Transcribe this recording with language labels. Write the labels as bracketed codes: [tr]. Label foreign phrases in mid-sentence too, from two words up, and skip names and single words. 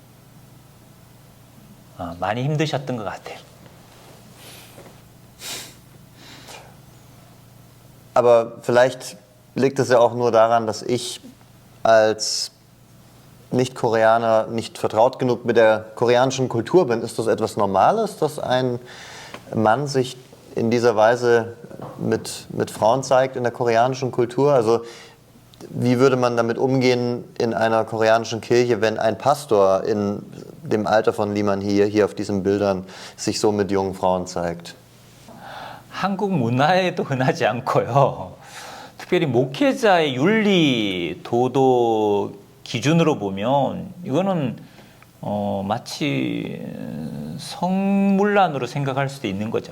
[ko] 많이 힘드셨던 것 같아요. [de] Aber vielleicht liegt es ja auch nur daran, dass ich als Nicht-Koreaner nicht vertraut genug mit der koreanischen Kultur bin. Ist das etwas Normales, dass ein Mann sich in dieser Weise mit Frauen zeigt in der koreanischen Kultur? Also wie würde man damit umgehen in einer koreanischen Kirche, wenn ein Pastor in dem Alter von Lee Man-hee hier auf diesen Bildern sich so mit jungen Frauen zeigt? [ko] 한국 문화에도 흔하지 않고요. 특별히 목회자의 윤리, 도덕 기준으로 보면 이거는 마치 성문란으로 생각할 수도 있는 거죠.